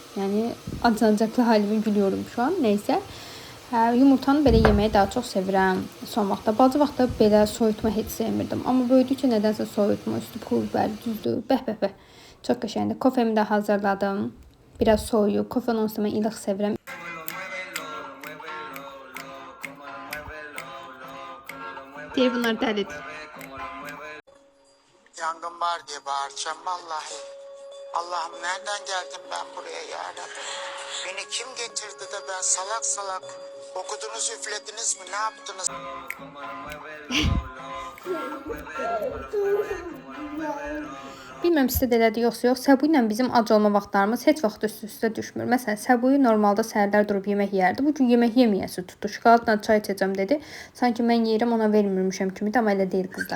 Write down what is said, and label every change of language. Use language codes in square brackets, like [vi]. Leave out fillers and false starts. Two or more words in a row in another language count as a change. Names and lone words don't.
[az] Yəni acınacaqlı halimi gülüyorum şu an. Neysə. Yumurtanı belə yeməyi daha çox sevirəm son vaxtda. Bacı vaxtda belə soyutma heç sevmirdim. Amma böyüdükcə nədənsə soyutma, üstü pul biber, düzdür. Bəh. Çox qəşəngdir. Kofemi də hazırladım. Biraz soyuq. Kofeni onsuz mən ilıq sevirəm. Diğer bunlar dəlidir. [tr] Yangın var diye bağıracağım vallahi. Allah'ım nereden geldim ben buraya ya Rabbi? Beni kim getirdi de ben salak salak okudunuz üflediniz mi ne yaptınız? [az] Bilməm sizdə də elədir yoxsa yox. Səbu ilə bizim ac olma vaxtlarımız heç vaxt üst-üstə düşmür. Məsələn, Səbuyu normalda səhərlər durub yemək yeyərdi. Bu gün yemək yeməyəsi tutdu. Şokoladla çay içəcəm dedi. Sanki mən yeyirəm, ona vermirmişəm kimi də, amma elə deyil qızlar.